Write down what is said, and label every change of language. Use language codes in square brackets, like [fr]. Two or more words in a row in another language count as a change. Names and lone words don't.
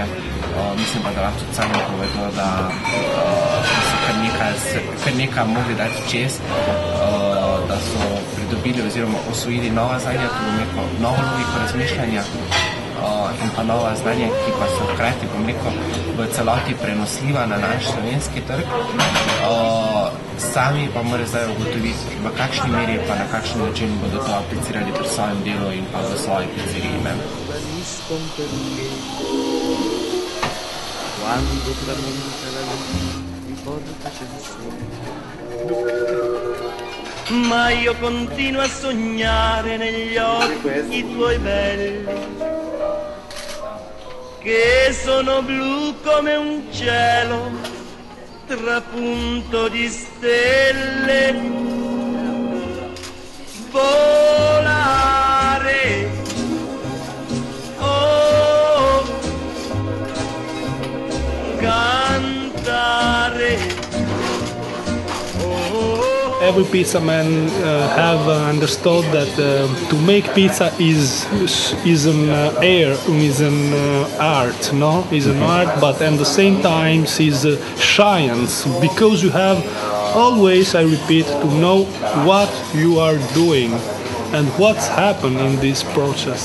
[sl] Mislim pa, da lahko tudi sami povedo, da so kar nekaj mogli dati čez, da so pridobili oziroma osvojili nova znanja, tudi neko novo logiko razmišljanja in pa nova znanja, ki pa so hkrati, v celoti prenosljiva na naš slovenski trg. Sami pa morajo zdaj ugotoviti, v kakšni meri pa na kakšen način bodo to aplicirali pri svojem delu in pa v svoji pizzeriji. [it] Quando tramonta la luce mi porta canzone. Ma io continuo a sognare negli occhi tuoi belli, che sono blu come un cielo trapunto di stelle. Volare, oh, cantare. [en] Every pizza man have understood that to make pizza is an art, no? Is an art, but at the same time is a science, because you have always, I repeat, to know what you are doing and what's happened in this process.